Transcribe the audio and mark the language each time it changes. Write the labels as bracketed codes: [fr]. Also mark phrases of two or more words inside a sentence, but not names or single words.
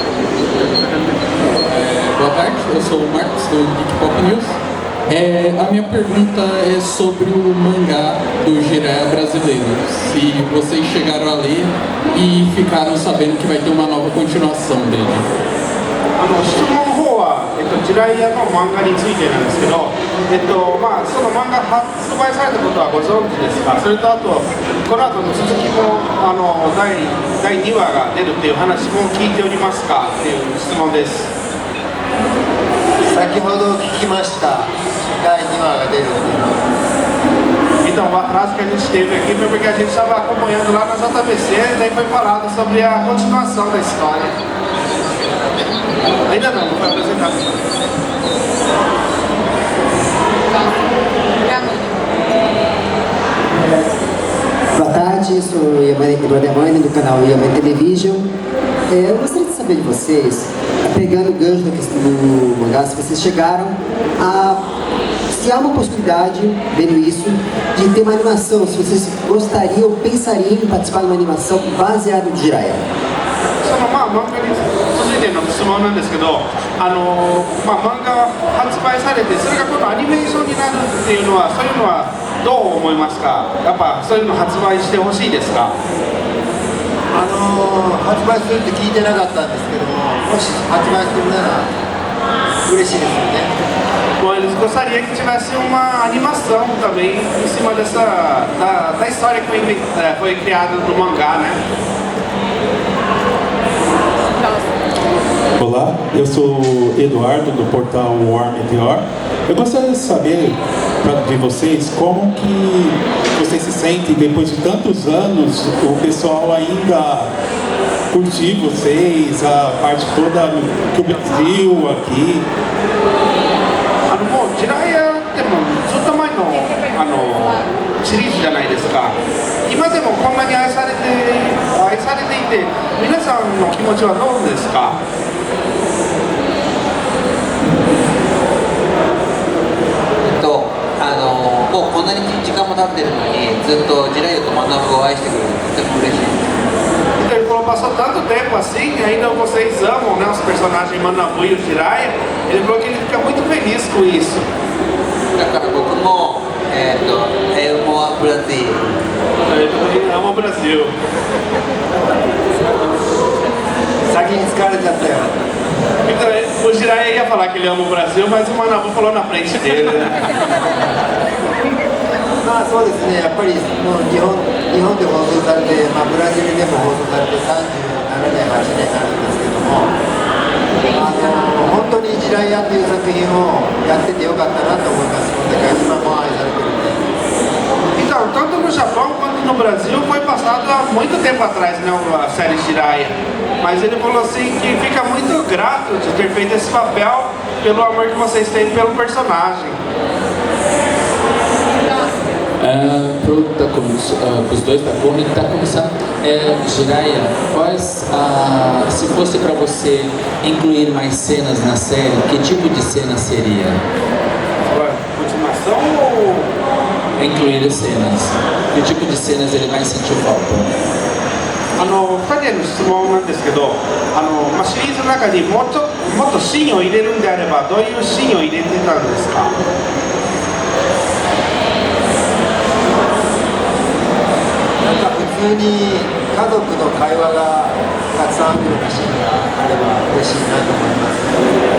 [pt] Boa tarde, eu sou o Marcos do Geek Pop News. A minha pergunta é sobre o mangá do Jiraiya brasileiro. Se vocês chegaram a ler e ficaram sabendo que vai ter uma nova continuação dele. [ja] 質問の方は、ジライヤの漫画についてなんですけど、その漫画発売されたことはご存知ですか？それとあと、この後の続きも第2話が出るっていう話も聞いておりますかっていう質問です。先ほど聞きました。第2話が出るっていうの。 [pt] Então, a frase que a gente teve aqui foi porque a gente estava acompanhando lá na JBC e daí foi falado sobre a continuação da história. Ainda não foi apresentado. Boa tarde, eu sou Eduardo Amani do canal Yamane Television. Eu gostaria de saber de vocês, pegando o gancho da questão do mangá, se vocês chegaram a... Se há uma possibilidade, vendo isso, de ter uma animação, se vocês gostariam ou pensariam em participar de uma animação baseada em Jiraiya. [ja] 漫画に続いての質問なんですけど、漫画が発売されて、それがこのアニメーションになるっていうのは、そういうのはどう思いますか？やっぱそういうの発売してほしいですか？発売するって聞いてなかったんですけども、もし発売するなら嬉しいですよね。 [pt] Bom, eles gostariam que tivesse uma animação também em cima da história que foi criada no mangá, né? Olá, eu sou o Eduardo do portal War Meteor. Eu gostaria de saber de vocês como que vocês se sentem depois de tantos anos, o pessoal ainda curtir vocês, a parte toda que o Brasil aqui. [ja] もうジライヤってもずっと前のシリーズじゃないですか。今でもこんなに愛されていて、皆さんの気持ちはどうですか？もうこんなに時間も経ってるのにずっとジライヤとマナブを愛してくれるとても嬉しい。 [pt] Então ele falou, passou tanto tempo assim, ainda vocês amam, né, os personagens Manabu e o Jiraiya. Ele falou que ele fica muito feliz com isso. [ja] だから僕も [pt] amo o Brasil. Ele ama o Brasil. [ja] 先に疲れちゃったよ。 [pt] Então o Jiraiya ia falar que ele ama o Brasil, mas o Manabu falou na frente dele, né? [ja] まあそうですね、やっぱりもう日本で放送されて、ブラジルでも放送されて37年、8年になるんですけども、本当にジライヤっていう作品をやっててよかったなと思います。こんだけ今も愛されてるんで。 [pt] Então, tanto no Japão quanto no Brasil foi passado há muito tempo atrás, né, a série Jiraiya. Mas ele falou assim que fica muito grato de ter feito esse papel pelo amor que vocês têm pelo personagem. Para os dois, para como ele está começando, Jiraiya, se fosse para você incluir mais cenas na série, que tipo de cena seria? Continuação ou... Incluir as cenas. Que tipo de cenas ele mais sentiu falta? [ja] 2 人への質問なんですけど、シリーズの中にもっとシーンを入れるんであればどういうシーンを入れてたんですか？なんか普通に家族の会話がたくさんあるようなシーンがあれば嬉しいなと思います。